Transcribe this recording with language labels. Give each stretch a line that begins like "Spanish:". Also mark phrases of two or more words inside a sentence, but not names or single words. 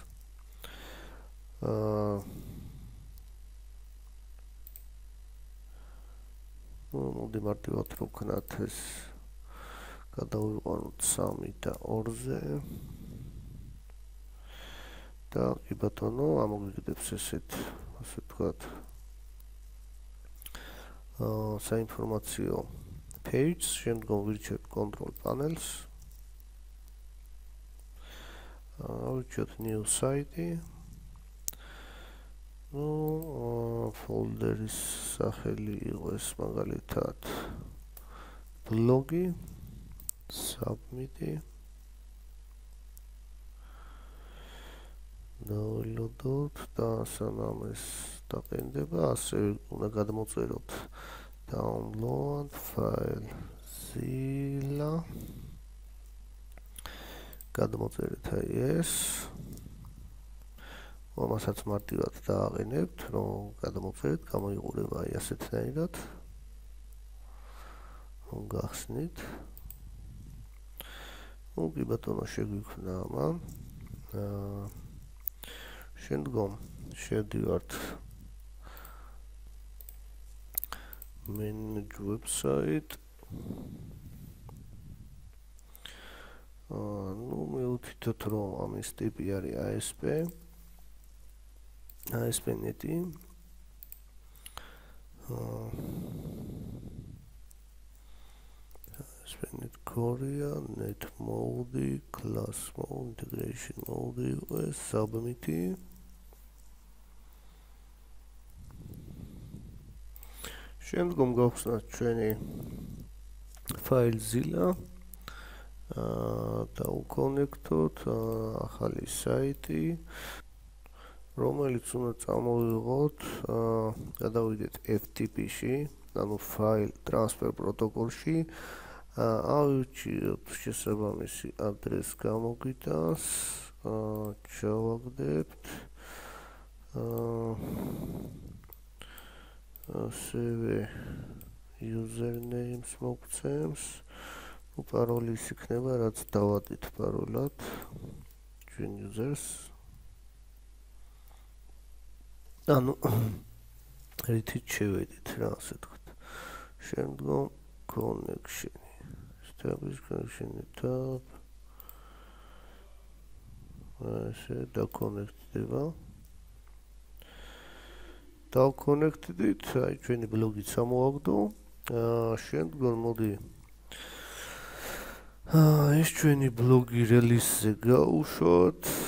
Georgian: მოდი მარტივად რო ვქნათ ეს გადავიყვანოთ 3 და 2-ზე. და კი ბატონო, ამოგვიგდებს ესეთ, ასე ვთქვათ, საინფორმაციო page, შემდგომ ვირჩევთ
English: control panels.
Georgian: ვირჩევთ
English: new site.
Georgian: folderis სახელი იყოს მაგალითად blogi, submit. download და სანამ ეს დაყენდება, ასევე უნდა გადმოწეროთ download file zilla. გადმოწერეთ აი ეს. ამასაც მარტივად დააყენებთ, რომ გადმოწერეთ, გამოიყურება აი ასეთნაირად. გახსნით. კი ბატონო, შეგვიქმნა ამან. შემდგომ შევდივართ
English: manage website.
Georgian: მივუთითოთ, რომ ამის ტიპი არის ASP.NET.
English: ASP.NET Korea, net mode, class mode, integration mode, submit.
Georgian: შემდგომ გავხსნათ ჩვენი file zilla. და უკონექტოთ ახალი საიტი, რომელიც უნდა წამოვიღოთ, გადავიდეთ FTP-ში, ანუ
English: file transfer protocol-
Georgian: ში. ავირჩიოთ შესაბამისი ადრესი გამოგიტანს, ჩავაგდებთ. ასევე username-ს მოგცემს. პაროლის იქნება, რაც დავადით პაროლად ჩვენ users. ანუ რითიც შევედით რა, ასე ვთქვათ. შემდგომ connection.
English: establish connection tab.
Georgian: ასე დაკონექტდება. დავკონექტდით, აი ჩვენი ბლოგი წამოვაგდო. შემდგომ მოდი ეს ჩვენი ბლოგი release-ზე გავუშვათ.